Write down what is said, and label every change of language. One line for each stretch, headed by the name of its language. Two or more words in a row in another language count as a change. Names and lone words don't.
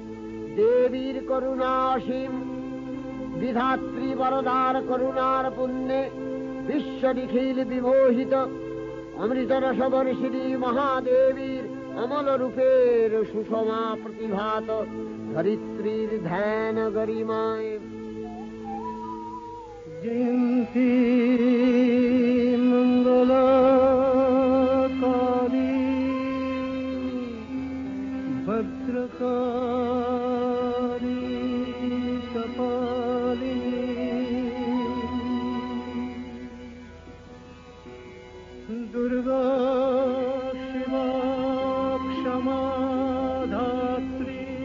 Bangla: দেবীর করুণা অসীম, বিধাত্রী বরদার করুণার পুণ্যে বিশ্ব নিখিল বিমোহিত। অমৃত রসবর্ষিণী মহাদেবীর অমল রূপের সুষমা প্রতিভাত ধরিত্রীর ধ্যান গরিমায়
Sanskrit: जयंती मंगलकारी भद्रकारी कपालिनी दुर्गा शिवा क्षमा धात्री